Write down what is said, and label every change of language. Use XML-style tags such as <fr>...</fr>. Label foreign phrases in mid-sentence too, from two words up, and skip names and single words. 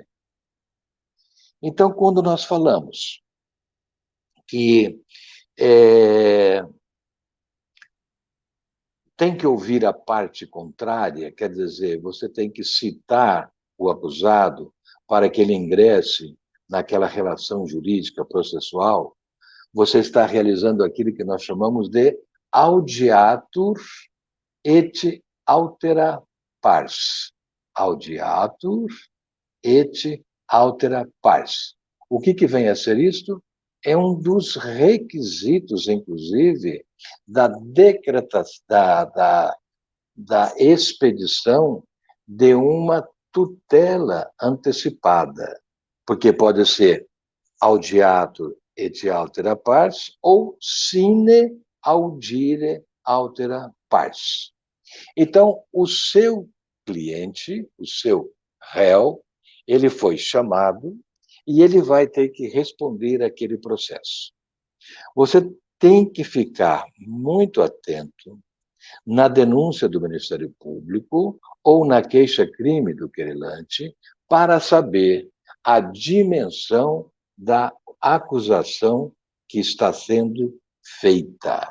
<pt>Então, quando nós falamos que tem que ouvir a parte contrária, quer dizer, você tem que citar o acusado para que ele ingresse naquela relação jurídica processual, você está realizando aquilo que nós chamamos de</pt> <la>audiatur et altera pars. Audiatur et altera pars.</la> <pt>O que vem a ser isto? É um dos requisitos, inclusive, da expedição de uma tutela antecipada, porque pode ser</pt> <la>audiatur et altera pars</la> <pt>ou</pt> <la>sine audire altera pars.</la> <pt>Então, o seu cliente, o seu réu, ele foi chamado e ele vai ter que responder àquele processo. Você tem que ficar muito atento na denúncia do Ministério Público ou na queixa-crime do querelante para saber a dimensão da acusação que está sendo feita.</pt>